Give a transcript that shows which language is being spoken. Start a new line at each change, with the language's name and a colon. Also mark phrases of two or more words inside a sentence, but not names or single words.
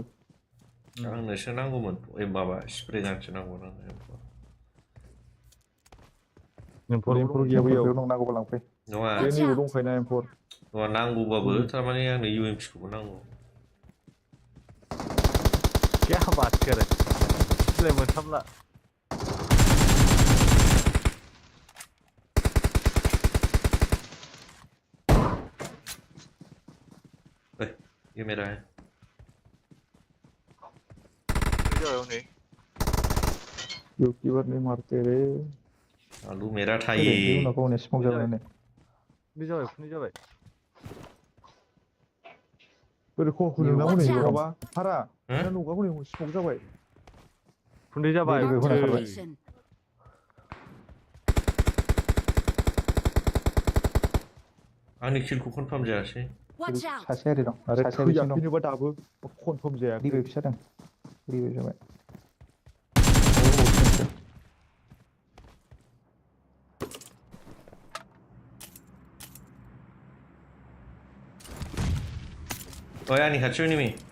Bodo: आंनोसो नांगौमोन माबा स्प्रे गानसो नांगौ M4 एमफोर गैया बैयाव बेयाव नांगौबा लांफै नङा बे नैबो दंखायोना एमफोर नांगौबाबो थारमाने आंनो UMP-खौबो नांगौ
Hindi: क्या बात कर रहे इसलिए मोनथामला ये मेरा है nih योकी बार नहीं मारते रे आलू मेरा था
Bodo: बे
Hindi: ये
Bodo: उनाव गावनो स्मक जाबाय फुनि जाबाय बोरै खखौ नोंनाव
English: Watch
Bodo: हनै
English: out.
Bodo: माबा हारा नोंना न'गा हनै स्मक जाबाय फुन्दै जाबाय
English: Wait, Marked a wait, wait. location.
Bodo: आंनि किलखौ कनफार्म जायासै
English: Watch out!
Bodo: सासे आरि दं आरो सासे बिथिं दं थैयाखैनोबा दाबो कनफार्म जायाखै रिभाइभ जादों रिभाइभ जाबाय ओइ आंनि खाथियाव एनिमि